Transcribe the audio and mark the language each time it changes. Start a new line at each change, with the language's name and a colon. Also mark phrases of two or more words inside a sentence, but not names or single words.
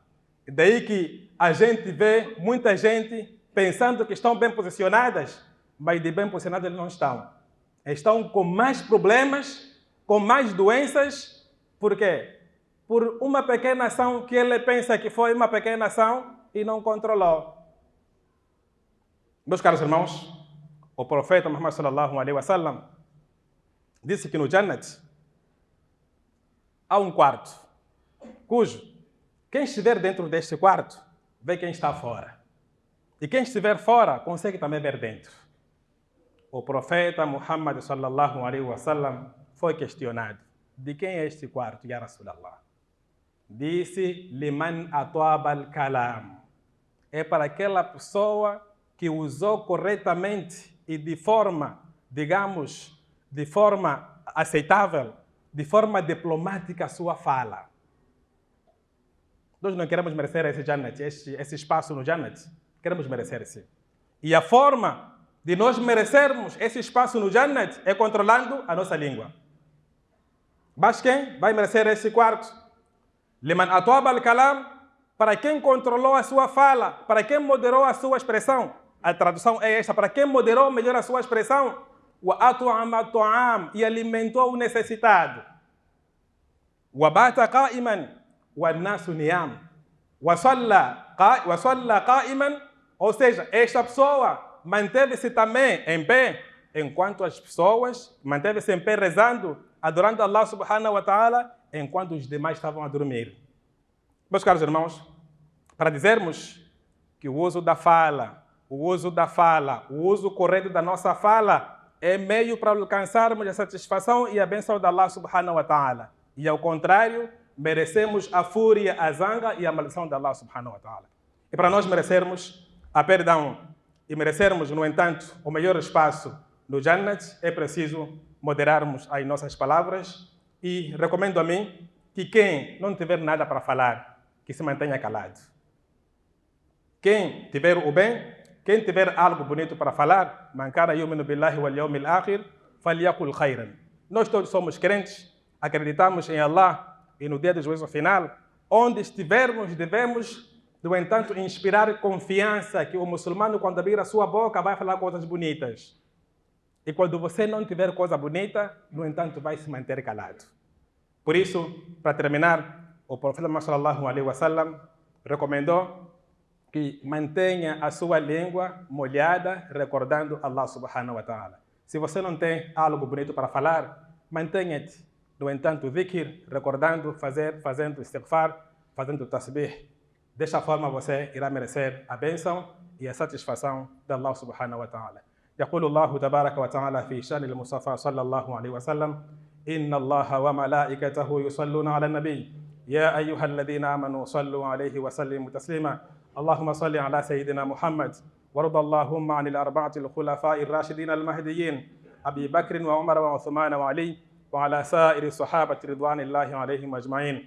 Portuguese: Daí que a gente vê muita gente pensando que estão bem posicionadas, mas de bem posicionadas eles não estão. Estão com mais problemas, com mais doenças. Por quê? Por uma pequena ação que ele pensa que foi uma pequena ação e não controlou. Meus caros irmãos, o profeta Muhammad
Arabic: صلى الله عليه وسلم
Portuguese: disse que no Jannat há um quarto, cujo quem estiver dentro deste quarto vê quem está fora. E quem estiver fora consegue também ver dentro. O profeta Muhammad
Arabic: صلى الله عليه وسلم
Portuguese: foi questionado: de quem é este quarto,
Arabic: يا رسول الله? Disse: لمن أطاب الكلام.
Portuguese: É para aquela pessoa que usou corretamente e de forma, digamos, de forma aceitável, de forma diplomática a sua fala. Nós não queremos merecer esse Jannat, esse espaço no Jannat. Queremos merecer sim. E a forma de nós merecermos esse espaço no Jannat é controlando a nossa língua. Mas quem vai merecer esse quarto?
Arabic: لمن أطاب الكلام,
Portuguese: para quem controlou a sua fala, para quem moderou a sua expressão. A tradução é esta: para quem moderou melhor a sua expressão.
Arabic: وأطعم الطعام,
Portuguese: e alimentou o necessitado.
Arabic: وبات قائما والناس نيام. وصلى قائما,
Portuguese: ou seja, esta pessoa manteve-se também em pé, enquanto as pessoas manteve-se em pé rezando, adorando Allah
Arabic: سبحانه وتعالى,
Portuguese: enquanto os demais estavam a dormir. Meus caros irmãos, para dizermos que o uso correto da nossa fala é meio para alcançarmos a satisfação e a bênção de Allah
Arabic: سبحانه وتعالى.
Portuguese: E ao contrário, merecemos a fúria, a zanga e a maldição de Allah
Arabic: سبحانه وتعالى.
Portuguese: E para nós merecermos a perdão e merecermos, no entanto, o melhor espaço no Jannat, é preciso moderarmos as nossas palavras. E recomendo a mim que quem não tiver nada para falar, que se mantenha calado. Quem tiver o bem, quem tiver algo bonito para falar,
Arabic: من كان يؤمن بالله واليوم الآخر فليقل خيرا.
Portuguese: Nós todos somos crentes, acreditamos em Allah e no dia do juízo final. Onde estivermos, devemos, no entanto, inspirar confiança que o muçulmano, quando abrir a sua boca, vai falar coisas bonitas. E quando você não tiver coisa bonita, no entanto, vai se manter calado. Por isso, para terminar, o profeta Muhammad
Arabic: صلى الله عليه وسلم
Portuguese: recomendou que mantenha a sua língua molhada, recordando Allah
Arabic: سبحانه وتعالى.
Portuguese: Se você não tem algo bonito para falar, mantenha-te, no entanto, dhikr, recordando, fazendo istighfar, fazendo tasbih. Desta forma você irá merecer a bênção e a satisfação de Allah
Arabic: سبحانه وتعالى. يقول الله تبارك وتعالى في شأن المصطفى صلى الله عليه وسلم: إن الله وملائكته يصلون على النبي يا أيها الذين آمنوا صلوا عليه وسلموا تسليما. اللهم صل على سيدنا محمد، وارض اللهم عن الأربعة الخلفاء الراشدين المهديين أبي بكر وعمر وعثمان وعلي، وعلى سائر الصحابة رضوان الله عليهم أجمعين.